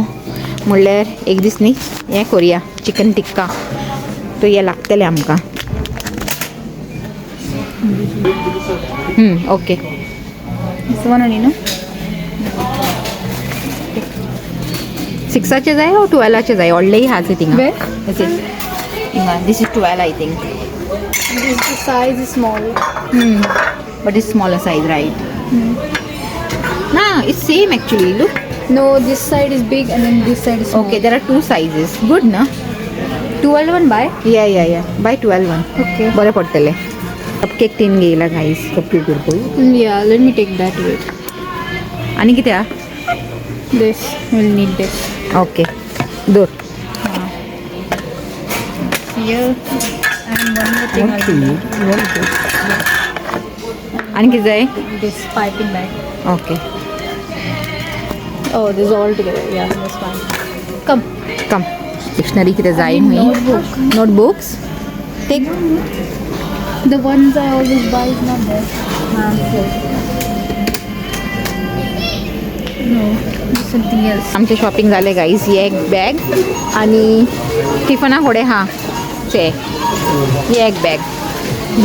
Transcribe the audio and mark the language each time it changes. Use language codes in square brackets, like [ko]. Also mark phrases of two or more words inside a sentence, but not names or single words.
[kok] म्हणल्यार एक दीस न्ही हें करुया चिकन टिक्का. तो हें लागतलें आमकां. ओके. [en] this one only [kok] न्हू? 6चे जाय ओ 12चे जाय? व्हडलेय हाच थिंगा. [en] This is 12 I think. This the size is small. But it's smaller size, right? Nah, it's same actually. Look. No, this side is big and then this side is small. Okay, there are 2 sizes. Good, na? 12 one buy. Yeah. Buy 12 one. Okay. [kok] बरे पडटले. कपकेक तीन घेयला गाईस. कपकेक करतो. [en] Yeah, let me take that weight. [kok] आणि कितें हा? [en] This we'll need this. [kok] ओके. दोर. [en] Here and one more thing. I'll need. [kok] आणि कितें जाय? [en] This piping bag. ओके. Oh, this is all together. Yeah, that's fine. Come. [kok] कम. डिक्शनरी कितें जाय हुंय? [en] Notebook. Notebooks. Take. The ones I always buy is not there. No, something else. [kok] आमचे शॉपिंग झाले गाईस. ही एक बॅग आणि टिफना होडे हा चे ही एक बॅग.